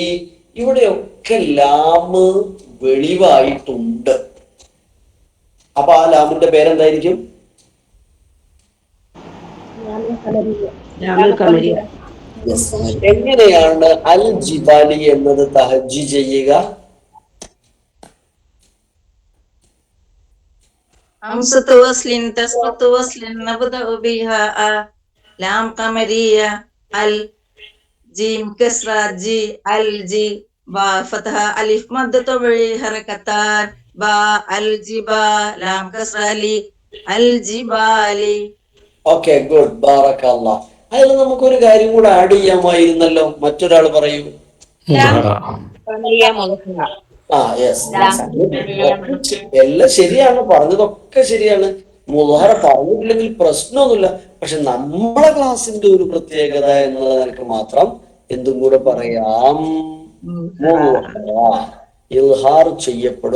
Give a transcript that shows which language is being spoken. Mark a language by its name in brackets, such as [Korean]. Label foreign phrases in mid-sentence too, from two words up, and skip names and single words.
[Malayalam] ഇവിടെയൊക്കെ ലാമ് വെളിവായിട്ടുണ്ട്. അപ്പൊ ആ ലാമിന്റെ പേരെന്തായിരിക്കും? Yes. എങ്ങനെയാണ് അൽ ജിബാലി എന്നത് തഹജ്ജി ചെയ്യുക? [Arabic] همزة وصل تسقط وصل نبدأ بها لام قمرية الجيم كسرة جي الجي با فتحة ألف مد طبيعي حركتان با الجبا لام كسرة لي الجبالي. [English] okay, good, ബാറക്കല്ലാഹ്. [Malayalam] അതിൽ നമുക്കൊരു കാര്യം കൂടെ ആഡ് ചെയ്യാമായിരുന്നല്ലോ. മറ്റൊരാൾ പറയൂ. ആ, യെസ്, എല്ലാം ശരിയാണ്, പറഞ്ഞതൊക്കെ ശരിയാണ്. മുളഹറ പറഞ്ഞിട്ടില്ലെങ്കിൽ പ്രശ്നമൊന്നുമില്ല. പക്ഷെ നമ്മളെ ക്ലാസിന്റെ ഒരു പ്രത്യേകത എന്നത് നിനക്ക് മാത്രം എന്തും കൂടെ പറയാം, ഇൽഹാർ ചെയ്യപ്പെടും.